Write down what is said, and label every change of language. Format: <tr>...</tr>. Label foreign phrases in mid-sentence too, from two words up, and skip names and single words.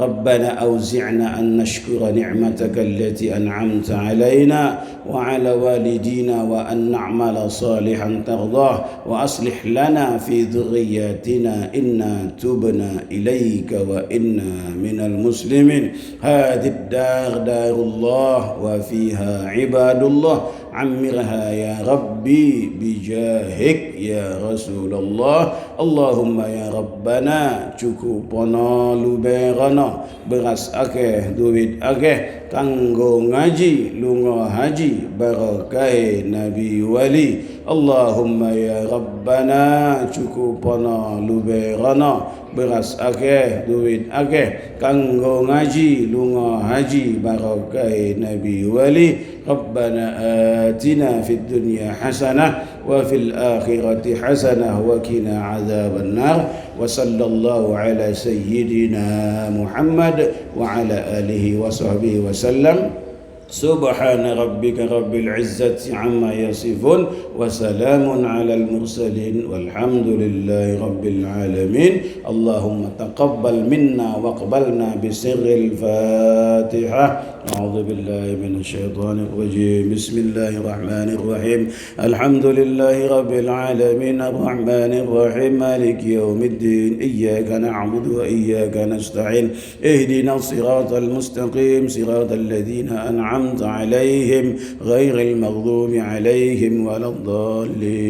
<ar>ربنا أوزعنا أن نشكر نعمتك التي أنعمت علينا وعلى والدينا وأن نعمل صالحا ترضاه وأصلح لنا في ذرياتنا إنا تبنا إليك وإنا من المسلمين. هذه الدار دار الله وفيها عباد الله. عمرها يا ربي بجاهك يا رسول الله. اللهم يا ربنا</ar> <jv>cukupono luberana beras akeh duit akeh kanggo ngaji lunga haji barokah Nabi wali.</jv> <ar>اللهم يا ربنا</ar> <jv>cukupono luberana beras akeh duit akeh kanggo ngaji lunga haji barokah Nabi wali.</jv> <ar>ربنا آتنا في الدنيا حسنة وفي الآخرة حسنة وقنا عذاب النار. وصلى الله على سيدنا محمد وعلى آله وصحبه وسلم. سبحان ربك رب العزة عما يصفون وسلام على المرسلين والحمد لله رب العالمين. اللهم تقبل منا واقبلنا بسر الفاتحة. أعوذ بالله من الشيطان الرجيم. بسم الله الرحمن الرحيم. الحمد لله رب العالمين الرحمن الرحيم مالك يوم الدين. إياك نعبد وإياك نستعين. اهدنا الصراط المستقيم صراط الذين أنعمت عليهم غير المغضوب عليهم ولا الضالين.</ar>